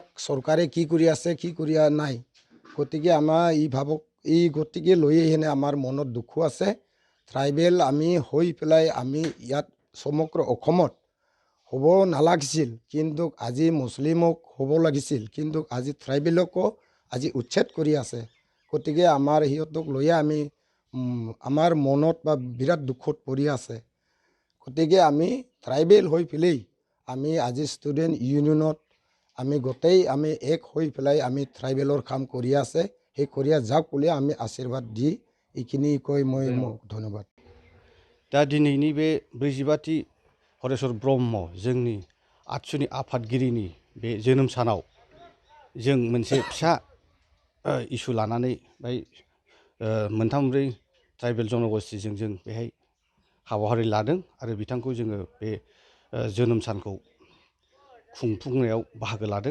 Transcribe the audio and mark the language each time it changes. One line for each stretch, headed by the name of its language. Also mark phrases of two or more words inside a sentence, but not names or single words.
Assamese: চৰকাৰে কি কৰি আছে কি কৰি নাই গতিকে আমাৰ গতিকে লৈ আহিনে আমাৰ মনত দুখো আছে ট্ৰাইবেল আমি হৈ পেলাই আমি ইয়াত সমগ্ৰ অসমত হ'ব নালাগিছিল কিন্তু আজি মুছলিমক হ'ব লাগিছিল কিন্তু আজি ট্ৰাইবেলকো আজি উচ্ছেদ কৰি আছে গতিকে আমাৰ সিহঁতক লৈয়ে আমি আমাৰ মনত বা বিৰাট দুখত পৰি আছে গতিকে আমি ট্ৰাইবেল হৈ পেলাই আমি আজি ষ্টুডেণ্ট ইউনিয়নত আমি গোটেই আমি এক হৈ পেলাই আমি ট্ৰাইবেলৰ কাম কৰি আছে সেই কৰি যাওক বুলি আমি আশীৰ্বাদ দি এইখিনি কৈ মই ধন্যবাদ।
Bodo: दा दिनैनि बे 45थि हरेश्वर ब्रह्म जोंनि आबसुनि आफादगिरिनि बे जोनोम सानाव जों मोनसे फिसा इसु लानानै मोनथाम मोनब्रै ट्राइबेल जनगोष्ठीजों जों बेहाय हाबाफारि लादों आरो बिथांखौ जोङो बे जोनोम सानखौ खुंफुंनायाव बाहागो लादों।